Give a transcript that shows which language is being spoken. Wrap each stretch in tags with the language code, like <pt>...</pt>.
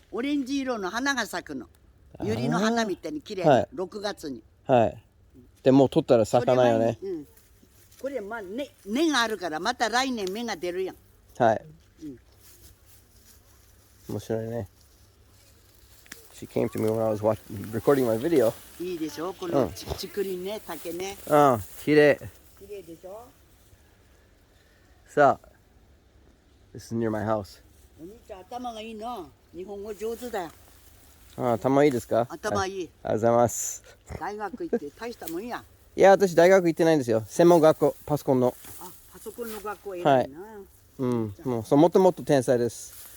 <ja>オレンジ色の花が咲くの。ユリの花みたいに綺麗な、6月に。はい。でもう取ったら咲かないよね。これまあ根があるからまた来年芽が出るやん。はい。面白いね。</ja> <en>She came to me when I was recording my video.</en> <ja>いいでしょ、この竹林ね、竹ね。綺麗。綺麗でしょ。</ja> <en>さあ、this is near my house.</en> <ja>お兄ちゃん頭がいいな。日本語上手だよ。頭いいですか？頭いい。ありがとうございます。大学行って大したもんや。いや、私大学行ってないんですよ。専門学校、パソコンの。パソコンの学校偉いな。もっともっと天才です。</ja>